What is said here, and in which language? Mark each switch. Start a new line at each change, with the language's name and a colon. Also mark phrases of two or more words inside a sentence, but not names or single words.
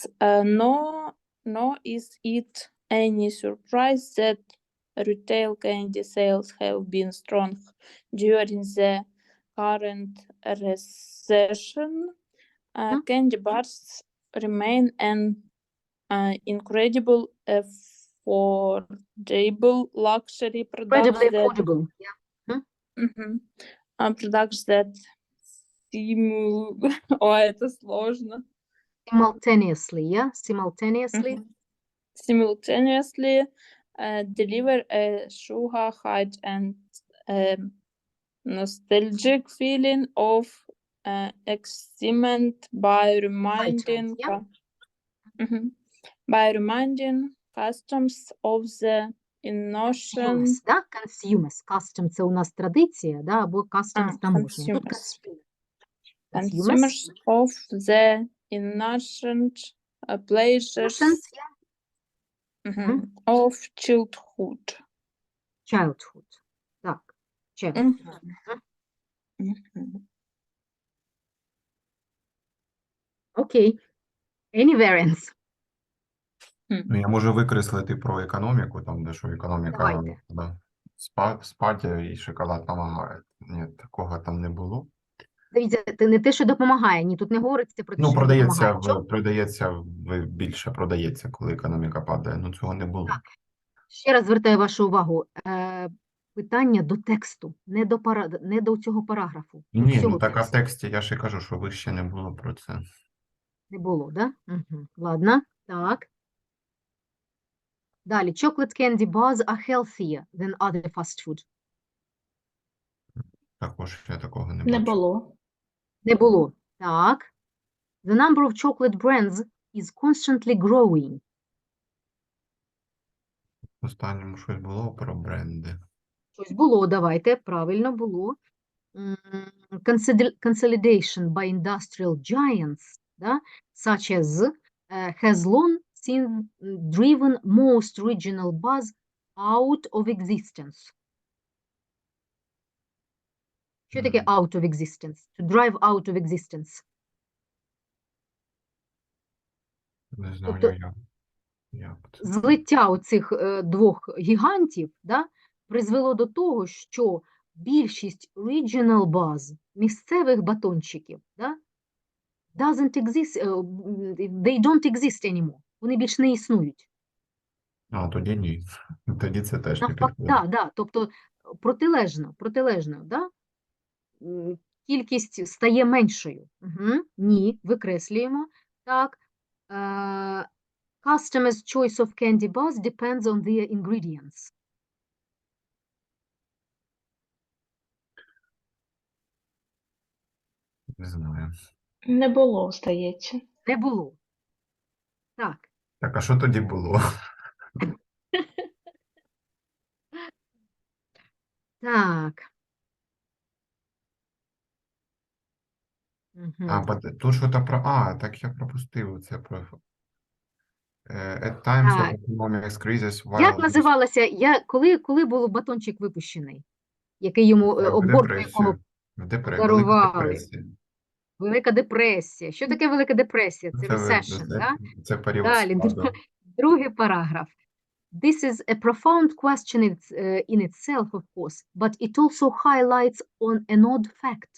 English: Nor is it any surprise that retail candy sales have been strong during the current recession. Candy bars remain an incredible affordable luxury products Incredibly that affordable, yeah. products that
Russian: Ой, это сложно.
English: Simultaneously, yeah? Simultaneously. Simultaneously deliver a sugar high and nostalgic feeling of excitement by reminding customs of the innocent Consumers, да? Consumers. Custom –
Ukrainian: це у нас традиція, да? Або customs – таможня. Тут
English: consumers of the innocent pleasures of childhood. Childhood. Так. Childhood.
Ukrainian: Окей.
English: Any variants?
Ukrainian: Ну, я можу викреслити про економіку, там, де що економіка Давайте. да, спаті і шоколад допомагає. Ні, такого там не було. Дивіться, це не те, що допомагає. Ні, тут не говориться про те, Ну, що допомагає. продається, більше продається, коли економіка падає. Ну, цього не було. Так. Ще раз звертаю вашу увагу. Питання до тексту, не до цього параграфу. Ні, ну так, а в тексті я ще кажу, що вище не було про це. Не було, да? Ладно, так. Далі.
English: Chocolate candy bars are healthier than other fast food.
Ukrainian: Також я такого не Не бачу. було. Не було. Так.
English: The number of chocolate brands is constantly growing.
Ukrainian: В останньому щось було про бренди. Щось було, давайте, правильно було.
English: Consolidation by industrial giants, да, such as has long since driven most regional bars out of existence.
Ukrainian: Що таке
English: out of existence? To drive out of existence.
Ukrainian: Не знаю, Тобто як це. злиття оцих двох гігантів, да, призвело до того, що більшість
English: regional buzz,
Ukrainian: місцевих батончиків, да,
English: they don't exist anymore.
Ukrainian: Вони більш не існують. А, тоді ні. Тоді це теж не Навпаки, підходить. да, тобто протилежно, да? Кількість стає меншою. Ні, викреслюємо. Так. Customers' choice of candy bars depends on their ingredients. Не знаю. Не було, здається. Не було. Так. Так, а що тоді було? Так. Тут що-то про... так я пропустив це про...
English: At times of
Ukrainian: Так.
English: economic crisis,
Ukrainian: Як
English: while...
Ukrainian: називалося, коли був батончик випущений, який йому в обгортку якого Велика подарували? депресія. Велика депресія. Що таке Велика депресія? Це Це,
English: recession, да?
Ukrainian: це період Далі, спаду. другий параграф.
English: This is a profound question in itself, of course, but it also highlights on an odd fact.